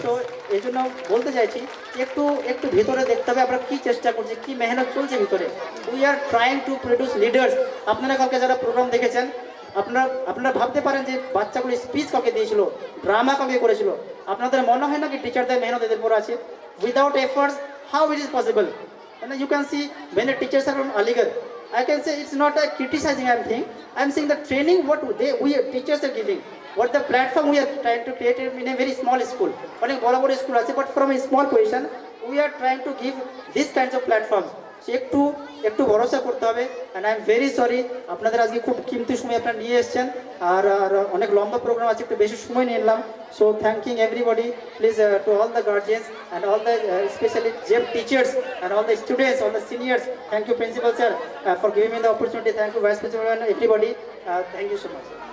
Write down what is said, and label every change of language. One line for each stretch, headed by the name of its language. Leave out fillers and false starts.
Bangla: তো এই জন্য বলতে চাইছি একটু একটু ভিতরে দেখতে হবে আমরা কি চেষ্টা করছি, কি মেহনত চলছে ভিতরে।
English: We are trying to produce leaders.
Bangla: আপনারা কালকে যারা প্রোগ্রাম দেখেছেন আপনারা ভাবতে পারেন যে বাচ্চাগুলো স্পিচ কাউকে দিয়েছিল, ড্রামা কাউকে করেছিল। আপনাদের মনে হয় না কি টিচারদের মেহনত এদের উপর আছে?
English: Without efforts how it is possible? And you can see when the teachers are on Aligarh, I can say it's not a criticizing I'm saying the training what we teachers are giving, what the platform we are trying to create in a very small school.
Bangla: অনেক বড় বড় school আছে,
English: but from a small position we are trying to give these kinds of platforms.
Bangla: একটু ভরসা করতে হবে।
English: and I am very sorry,
Bangla: আপনাদের আজকে খুব কিমতি সময় আপনারা নিয়ে এসেছেন, আর অনেক লম্বা প্রোগ্রাম আছে, একটু বেশি সময় নিয়ে নিলাম।
English: So thanking everybody, please to all the guardians and all the specially জেপ teachers and all the students, all the seniors. Thank you principal sir for giving me the opportunity. Thank you vice principal and everybody, thank you so much.